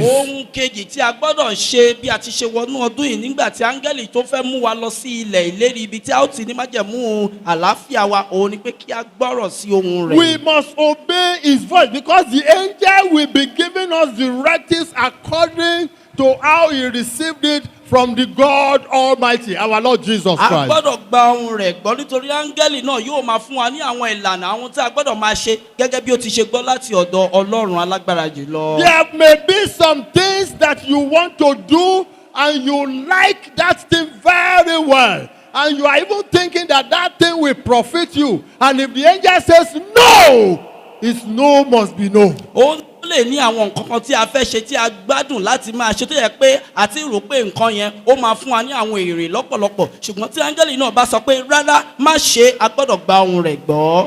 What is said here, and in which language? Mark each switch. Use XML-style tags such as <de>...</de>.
<yo>Ohun kejì tí a gbọ́dọ̀ ṣe bí a ti ṣe wọnú ọdún yìí nígbà tí áńgẹ́lì tó fẹ́ mú wa lọ sí ilẹ̀ ìlérí ibi tí a ó ti ní májẹ̀mú àlàáfíà wa, òun ni pé kí a gbọ́rọ̀ sí ohun rẹ̀.</yo> <en>We must obey his voice because the angel will be giving us directives according to how he received it from the God Almighty, our Lord Jesus</en> <yo>A</yo> <en>Christ.</en> <yo>gbọ́dọ̀ gba ohun rẹ̀ gbọ́ nítorí áńgẹ́lì náà yóò máa fún wa ní àwọn ìlànà àwọn tí a gbọ́dọ̀ máa ṣe gẹ́gẹ́ bí ó ti ṣe gbọ́ láti ọ̀dọ̀ Ọlọ́run alágbára jùlọ.</yo> <en>There may be some things that you want to do and you like that thing very well. And you are even thinking that that thing will profit you. And if the angel says no, his no must be no.</en> <yo>Ó lè ní àwọn nǹkan kan tí a fẹ́ ṣe tí a gbádùn láti máa ṣe tó yẹ pé àti rò pé nǹkan yẹn ó máa fún wa ní àwọn èrè lọ́pọ̀lọpọ̀, ṣùgbọ́n tí áńgẹ́lì náà bá sọ pé rárá má ṣe, a gbọ́dọ̀ gba ohun rẹ̀ gbọ́.</yo>